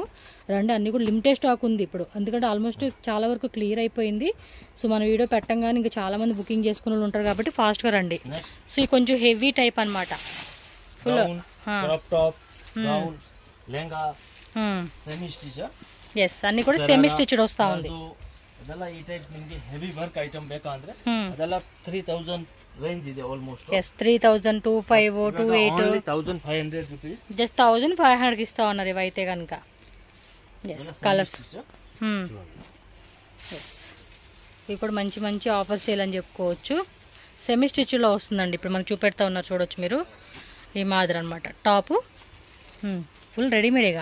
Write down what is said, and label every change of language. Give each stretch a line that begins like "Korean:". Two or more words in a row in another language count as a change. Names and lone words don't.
Telugu: రండి అన్ని కూడా
English: limited stock
Telugu: ఉంది ఇప్పుడు. ఎందుకంటే ఆల్మోస్ట్ చాలా వరకు క్లియర్ అయిపోయింది. సో మన వీడియో పెట్టంగానే ఇంకా చాలా మంది బుకింగ్ చేసుకునే వాళ్ళు ఉంటారు కాబట్టి ఫాస్ట్గా రండి. సో ఇది కొంచెం
English: heavy type
Telugu: అనమాట. ఫుల్ ఎస్ అన్ని కూడా
English: semi stitched
Telugu: వస్తా ఉంది.
Kannada: ಅದೆಲ್ಲ ಈ ಟೈಪ್ ನಿಮಗೆ
English: heavy work item
Kannada: ಬೇಕಾ ಅಂದ್ರೆ ಅದೆಲ್ಲ 3000 ರೇಂಜ್ ಇದೆ ಆಲ್ಮೋಸ್ಟ್.
English: yes 3000 25 28
Telugu: 1500 రూపీస్. జస్ట్ 1500 కి ఇస్తా ఉన్నారు ఇవైతే కనుక.
English: yes colours yes
Telugu: ఇవి కూడా మంచి
English: offer sale
Telugu: అని చెప్పుకోవచ్చు.
English: semi stitch
Telugu: లో వస్తుందండి. ఇప్పుడు మనకు చూపెడతా ఉన్నారు చూడొచ్చు మీరు. ఈ మాదిరి అనమాట టాప్. ఫుల్ రెడీమేడేగా